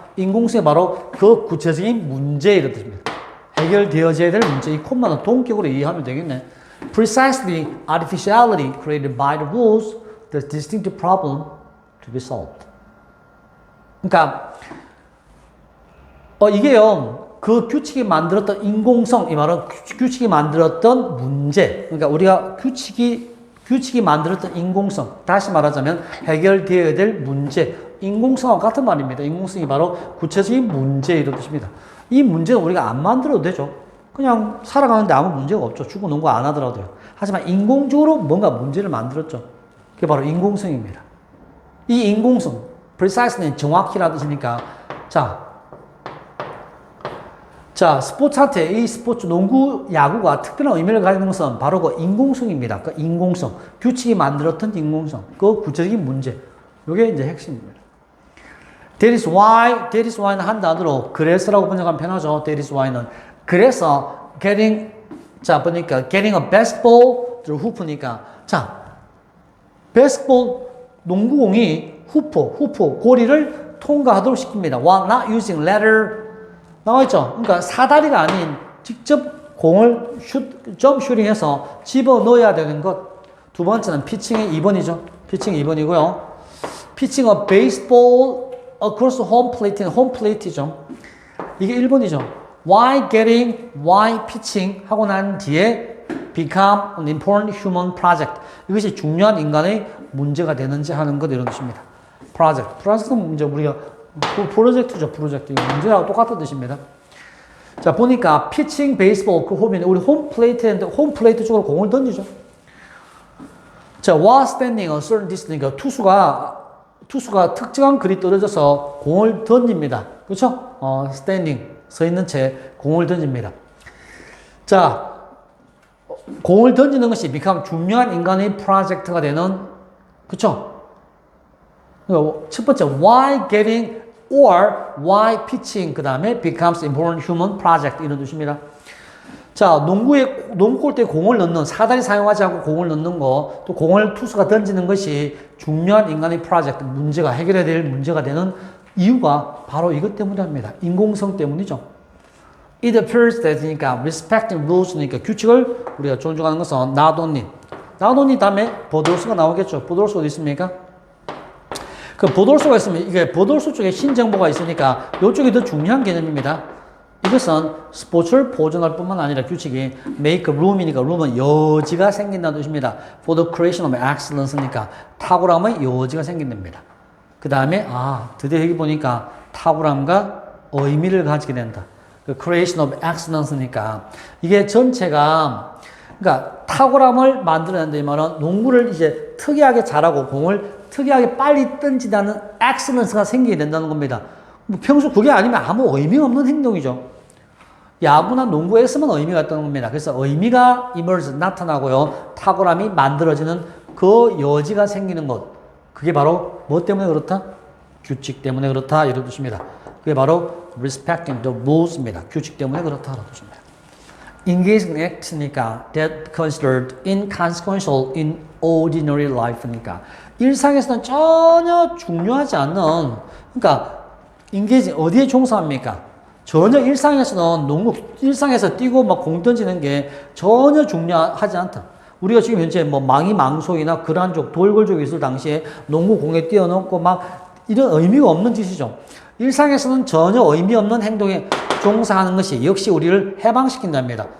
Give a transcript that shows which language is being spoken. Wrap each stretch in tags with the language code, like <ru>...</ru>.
<ko>인공성이 바로 그 구체적인 문제 이런 뜻입니다. 해결되어져야 될 문제. 이 콤마는 동격으로 이해하면 되겠네.</ko> <en>Precisely artificiality created by the rules, the distinct problem to be solved.</en> <ko>그러니까 이게요. 그 규칙이 만들었던 인공성, 이 말은 규칙이 만들었던 문제. 그러니까 우리가 규칙이 만들었던 인공성. 다시 말하자면 해결되어야 될 문제. 인공성과 같은 말입니다. 인공성이 바로 구체적인 문제 이런 뜻입니다. 이 문제는 우리가 안 만들어도 되죠. 그냥 살아가는데 아무 문제가 없죠. 축구, 농구 안 하더라도요. 하지만 인공적으로 뭔가 문제를 만들었죠. 그게 바로 인공성입니다. 이 인공성, precise는 정확히라는 뜻이니까 자, 스포츠한테 이 스포츠, 농구, 야구가 특별한 의미를 가지는 것은 바로 그 인공성입니다. 그 인공성. 규칙이 만들었던 인공성. 그 구체적인 문제. 이게 이제 핵심입니다.</ko> <en>That is why</en> <ko>는 한 단어로 그래서라고 번역하면 편하죠. That is why는. 그래서 보니까</ko> <en>getting a basketball through hoop</en> <ko>니까 basketball, 농구공이 후프, 고리를 통과하도록 시킵니다.</ko> <en>While not using ladder</en> <ko>나와있죠? 그러니까 사다리가 아닌 직접 공을 점프 슈팅해서 집어 넣어야 되는 것. 두 번째는 피칭의 2번이죠. 피칭 2번이고요.</ko> <en>pitching a baseball across home plate.</en> <ko>홈 플레이트죠. 이게 1번이죠.</ko> <en>Why getting, why pitching</en> <ko>하고 난 뒤에</ko> <en>become an important human project.</en> <ko>이것이 중요한 인간의 문제가 되는지 하는 것 이런 뜻입니다.</ko> <en>project.</en> <ko>project는 문제 우리가 프로젝트죠. 프로젝트. 문제하고 똑같은 뜻입니다. 자, 보니까</ko> <en>피칭 베이스볼</en> <ko>그 홈이네. 우리 홈 플레이트인데 홈 플레이트 쪽으로 공을 던지죠.</ko> <en>자, while standing a certain distance.</en> <ko>투수가 특정한 거리 떨어져서 공을 던집니다. 그렇죠? standing 서 있는 채 공을 던집니다. 자, 공을 던지는 것이 become 중요한 인간의 프로젝트가 되는 그렇죠? 첫 번째</ko> <en>why getting or why pitching</en> <ko>그 다음에</ko> <en>becomes important human project</en> <ko>이런 뜻입니다. 자, 농구 골대에 공을 넣는 사다리 사용하지 않고 공을 넣는 거 또 공을 투수가 던지는 것이 중요한 인간의 프로젝트 문제가 해결해야 될 문제가 되는 이유가 바로 이것 때문입니다. 인공성 때문이죠.</ko> <en>It appears that</en> <ko>니까</ko> <en>respecting rules</en> <ko>니까 규칙을 우리가 존중하는 것은</ko> <en>not only</en> <ko>다음에 버돌수가 나오겠죠. 버돌수 어디 있습니까? 그 버돌수가 있으면 이게 버돌수 쪽에 신정보가 있으니까 이쪽이 더 중요한 개념입니다. 이것은 스포츠를 보존할 뿐만 아니라 규칙이</ko> <en>make room</en> <ko>이니까 room은 여지가 생긴다는 뜻입니다.</ko> <en>For the creation of excellence</en> <ko>니까 탁월함의 여지가 생긴답니다. 그 다음에 드디어 여기 보니까 탁월함과 의미를 가지게 된다. 그</ko> <en>creation of excellence</en> <ko>니까 이게 전체가 그러니까 탁월함을 만들어낸다 이 말은 농구를 이제 특이하게 잘하고 공을 특이하게 빨리 던지다는 excellence가 생기게 된다는 겁니다. 뭐 평소 그게 아니면 아무 의미 없는 행동이죠. 야구나 농구에서만 의미가 있다는 겁니다. 그래서 의미가 emerge 나타나고요. 탁월함이 만들어지는 그 여지가 생기는 것. 그게 바로 뭐 때문에 그렇다? 규칙 때문에 그렇다 이런 뜻입니다. 그게 바로</ko> <en>respecting the rules</en> <ko>입니다. 규칙 때문에 그렇다라는 뜻입니다.</ko> <en>Engaging in act니까 that considered inconsequential in ordinary life니까</en> <ko>일상에서는 전혀 중요하지 않는 그러니까</ko> <en>engaging</en> <ko>어디에 종사합니까? 전혀 일상에서는 일상에서 뛰고 막 공 던지는 게 전혀 중요하지 않다. 우리가 지금 현재 뭐 망이망속이나 그란족, 돌골족이 있을 당시에 농구 공에 뛰어넘고 막 이런 의미가 없는 짓이죠. 일상에서는 전혀 의미 없는 행동에 종사하는 것이 역시 우리를 해방시킨답니다.</ko>